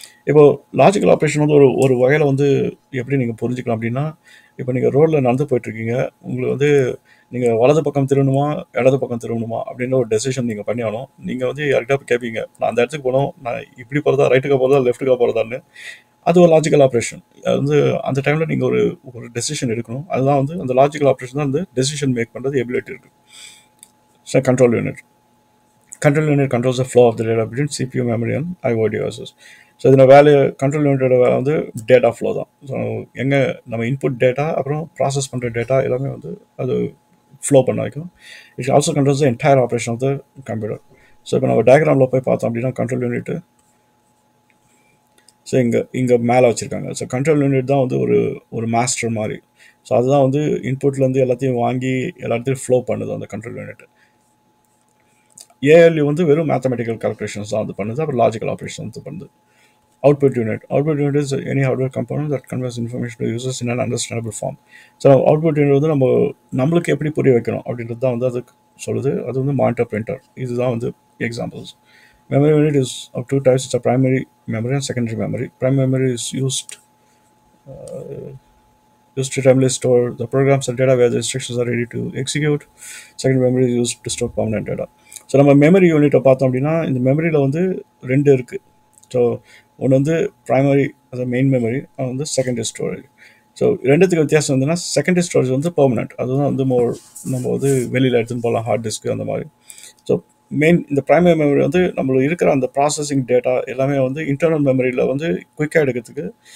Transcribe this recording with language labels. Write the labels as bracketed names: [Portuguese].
[Tamil] இப்போது logical operation வந்து ஒரு வகையில் வந்து எப்படி நீங்கள் புரிஞ்சுக்கலாம் அப்படின்னா, இப்போ நீங்கள் ரோட்டில் நடந்து போயிட்டுருக்கீங்க, உங்களுக்கு வந்து நீங்கள் வலது பக்கம் திரும்பணுமா இடது பக்கம் திரும்பணுமா அப்படின்ற ஒரு டெசிஷன் நீங்கள் பண்ணி ஆகணும். நீங்கள் வந்து யார்கிட்ட போய் கேட்பீங்க, நான் அந்த இடத்துக்கு போகணும், நான் இப்படி போகிறதா, ரைட்டுக்காக போகிறதா, லெஃப்ட்டுக்காக போகிறதான்னு. அது ஒரு லாஜிக்கல் ஆப்ரேஷன். அது வந்து அந்த டைமில் நீங்கள் ஒரு டெசிஷன் எடுக்கணும். அதுதான் வந்து அந்த லாஜிக்கல் ஆப்ரேஷன் தான் வந்து டெசிஷன் மேக் பண்ணுறது எபிலிட்டி இருக்குது. [English] So control unit controls the flow of the data between CPU memory and IO devices. [Tamil] So இதில் கண்ட்ரோல் யூனிட்டோட வேலை வந்து டேட்டா ஃப்ளோ தான். ஸோ எங்கே நம்ம இன்புட் டேட்டா அப்புறம் ப்ராசஸ் பண்ணுற டேட்டா எல்லாமே வந்து அது ஃப்ளோ பண்ண வைக்கும். [English] It also controls the entire operation of the computer. [Tamil] So இப்போ நம்ம டயக்ராமில் போய் பார்த்தோம் அப்படின்னா கண்ட்ரோல் யூனிட்டு ஸோ இங்கே மேலே வச்சுருக்காங்க. ஸோ கண்ட்ரோல் யூனிட் தான் வந்து ஒரு மாஸ்டர் மாதிரி. ஸோ அதுதான் வந்து இன்புட்லேருந்து எல்லாத்தையும் வாங்கி எல்லாத்தையும் ஃப்ளோ பண்ணுது அந்த கண்ட்ரோல் யூனிட். ஏஎல்யூ வந்து வெறும் மேத்தமெட்டிக்கல் கால்குலேஷன்ஸ் தான் அது பண்ணுது, அப்புறம் லாஜிக்கல் ஆப்ரேஷன் வந்து பண்ணுது. [English] Output unit is any hardware component that conveys information to users in an understandable form. [Tamil] So output unit வந்து நம்மளுக்கு எப்படி புரிய வைக்கணும் அப்படின்றது தான் வந்து அதுக்கு சொல்லுது. அது வந்து மானிட்டர் பிரிண்டர். இதுதான் வந்து examples. [English] Memory unit is of two types. It's a primary memory and secondary memory. Primary memory is used to timely store the programs and data where the instructions are ready to execute. Secondary memory is used to store permanent data. [Tamil] So நம்ம memory யூனிட்டை பார்த்தோம் அப்படின்னா இந்த மெமரியில் வந்து 2 இருக்குது. So ஒன்று வந்து ப்ரைமரி, அது மெயின் மெமரி, அது வந்து செகண்டரி ஸ்டோரேஜ். ஸோ ரெண்டுத்துக்கு வித்தியாசம் வந்துன்னா செகண்டரி ஸ்டோரேஜ் வந்து பெர்மனெண்ட், அதுதான் வந்து நம்ம வந்து வெளியில் எடுத்துன்னு போகலாம், ஹார்ட் டிஸ்க்கு அந்த மாதிரி. ஸோ இந்த ப்ரைமரி மெமரி வந்து நம்மளுக்கு இருக்கிற அந்த ப்ராசஸிங் டேட்டா எல்லாமே வந்து இன்டர்னல் மெமரியில் வந்து குயிக்காக எடுக்கிறதுக்கு.